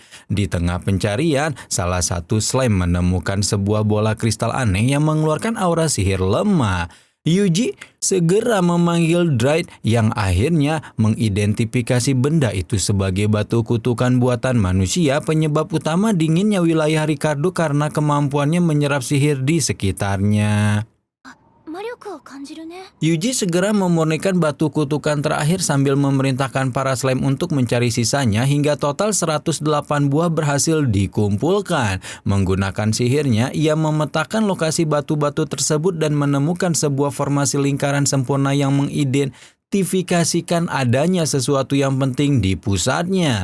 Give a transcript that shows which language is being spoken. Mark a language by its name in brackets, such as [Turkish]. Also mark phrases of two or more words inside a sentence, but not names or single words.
[Indonesian] Di tengah pencarian, salah satu slime menemukan sebuah bola kristal aneh yang mengeluarkan aura sihir lemah. Yuji segera memanggil Dryad yang akhirnya mengidentifikasi benda itu sebagai batu kutukan buatan manusia, penyebab utama dinginnya wilayah Ricardo karena kemampuannya menyerap sihir di sekitarnya. [Japanese] 魔力を感じるね。 [Indonesian] Yuji segera memurnikan batu kutukan terakhir sambil memerintahkan para slime untuk mencari sisanya hingga total 108 buah berhasil dikumpulkan. Menggunakan sihirnya, ia memetakan lokasi batu-batu tersebut dan menemukan sebuah formasi lingkaran sempurna yang mengidentifikasikan adanya sesuatu yang penting di pusatnya.